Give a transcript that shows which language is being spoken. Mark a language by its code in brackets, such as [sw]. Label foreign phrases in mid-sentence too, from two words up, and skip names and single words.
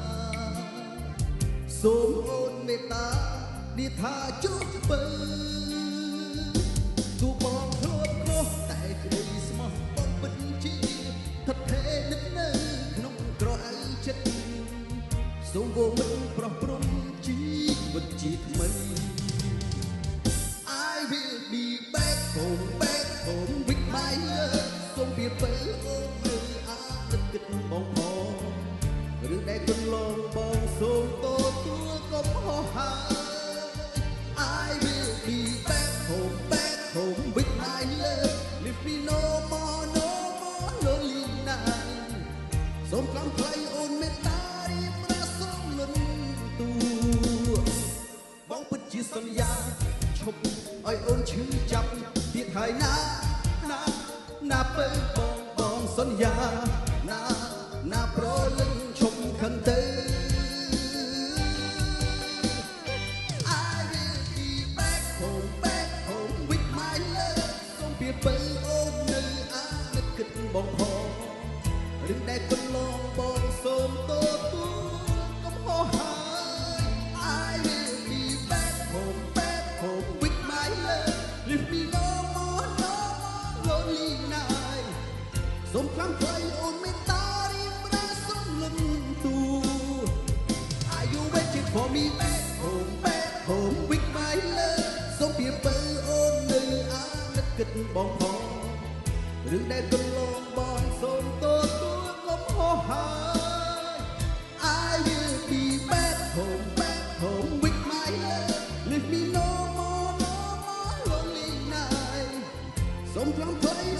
[km] សូមអូនមេត្តាឌីថាចុះបើទូបងធ្លាប់ខុសតែក្តីស្មោះបងពិតជាថិតថេរនឹកនៅក្នុងក្រអៅចិត្តសូមមិនប្រោះព្រំជីវិតជាថ្មី [en] I will be back home with my love [km] សូមពីពើអូននៅអាណិតគិតបងផងឬ ដែលកន្លងបងសូមទទួលកុំហោះហើរ [en] I will be back home with my love leave me no more lonely night [km] សូមខ្លាំងថ្លៃអូនមេត្តារីបរាសូមលន់ទូបងពិតជាសន្យាឈប់ឲ្យអូនឈឺចាប់ទៀតហើយណាពើបងសន្យាណាប្រលឹងឈប់ខឹងទៅ [en] I will be back home with my love [km] សូមពីពើអូននៅអាណិតគិតបងផងឬដែលកន្លងបងសូម ទទួលកុំហោះហើរ [en] I will be back home with my love leave me no more lonely night សូ [km] មខ្លាំងថ្លៃអូនមេត្តារីបរាសូមលន់ទូ [en] Are you waiting for me back home with my love [km] សូមពីពើអូននៅអាណិតគិតបងផងឬដែលកន្លងបងសូមទទួលកុំហោះហើរ [en] I will be back home with my love leave me no more lonely night [km] សូមខ្លាំងថ្លៃ